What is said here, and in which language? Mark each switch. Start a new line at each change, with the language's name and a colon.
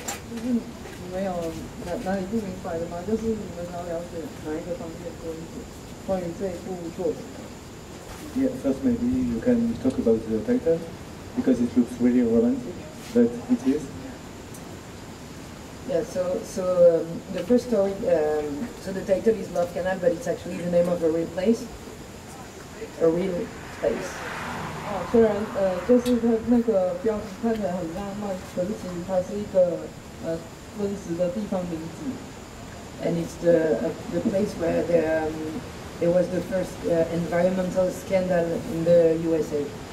Chinese: 就是没有哪里不明白的吗？就是你们想要了解哪一个方面多一点，关于这一部作品。
English: Yeah, first maybe you can talk about the title because it looks really romantic, but it is. Yeah, so the first story, so the title is Love Canal, but it's actually the name of a real place, a real space.
Chinese: 虽然就是它那个标题看起来很浪漫，可是其实它是一个真实的地方名字。
English: And it's the place where there was the first environmental scandal in the USA.